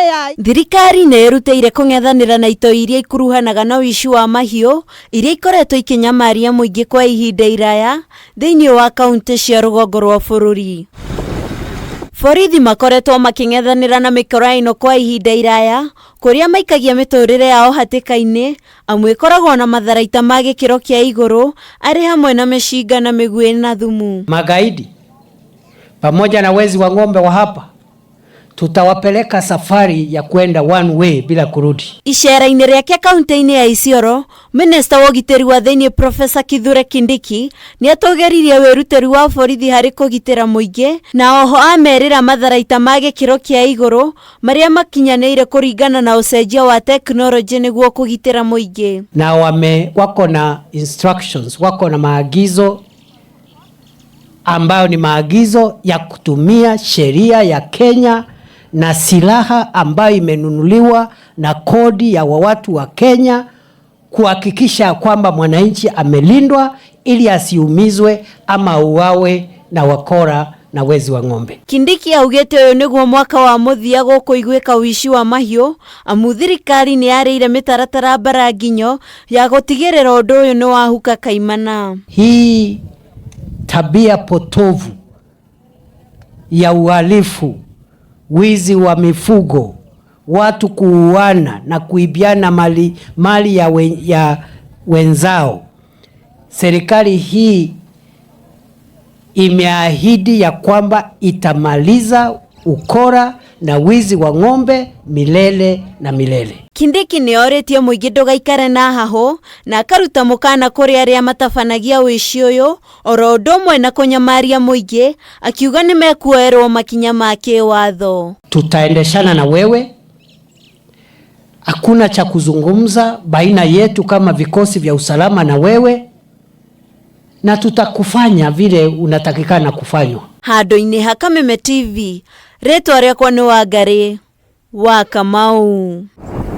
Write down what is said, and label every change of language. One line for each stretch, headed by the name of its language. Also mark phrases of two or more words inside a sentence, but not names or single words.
Kikuyu: Thirikari nĩ ĩrutĩire kũng'ethanĩra na ito iria ikuruhanaga na ũici wa mahiũ iria ikoretwo ikinyamaria mũingĩ kwa ihinda iraya thĩinĩ wa kaunti cia rũgongo rwa bũrũri. Borithi makoretwo making'ethanĩra na mĩkora ĩno kwa ihinda iraya kũrĩa maikagia mĩtũrĩre yao hatĩka-inĩ amu ĩkoragwo na matharaita ma gĩkĩro kĩa igũrũ arĩ hamwe na mĩcinga na mĩguĩ na thumu.
Swahili: Magaidi pamoja na wezi wa ng'ombe wa hapa tutawapeleka safari ya kwenda
English: one way
Swahili: bila kurudi.
Kikuyu: Icera-inĩ rĩake kaunti-inĩ ya Isiolo, Minista wa ũgitĩri wa thĩinĩ Professor Kithure Kindiki nĩ atũgeririe wĩrutĩri wa borithi harĩ kũgitĩra mũingĩ na oho amerĩra matharaita ma gĩkĩro kĩa igũrũ marĩa makinyanĩire kũringana na ũcenjia wa teknolojĩ nĩguo kũgitĩra mũingĩ.
Swahili: Na wako na instructions, wako na maagizo ambayo ni maagizo ya kutumia sheria ya Kenya na silaha ambayo imenunuliwa na kodi ya watu wa Kenya kuhakikisha kwamba mwananchi amelindwa ili asiumizwe ama uawe na wakora na wezi wa ng'ombe.
Kikuyu: Kindiki augĩte ũyũ nĩguo mwaka wa mũthia gũkũ igwĩka ũici wa mahiũ amu thirikari nĩ yarĩire mĩtaratara mbaranginyo ya gũtigĩrĩra ũndũ ũyũ nĩ wahuka kaimana.
Swahili: Hii tabia potovu ya uhalifu, wizi wa mifugo, watu kuuana na kuibiana mali ya wenzao. Serikali hii imeahidi ya kwamba itamaliza ukora na wizi wa ng'ombe milele na milele.
Kikuyu: Kindiki nĩ orĩtie mũingĩ ndũgaikare na haho na akaruta mũkana kũrĩ arĩa matabanagia ũici ũyũ oro ũndũ ũmwe na kũnyamaria mũingĩ akiuga nĩ mekuoerwo makinya ma kĩwatho.
Swahili: Tutaendeshana na wewe, hakuna cha kuzungumza baina yetu kama vikosi vya usalama na wewe, na tutakufanya vile unatakikana kufanywa.
Kikuyu: Handũ-inĩ ha Kameme TV, rĩtwa rĩakwa nĩ Wangari wa Kamau.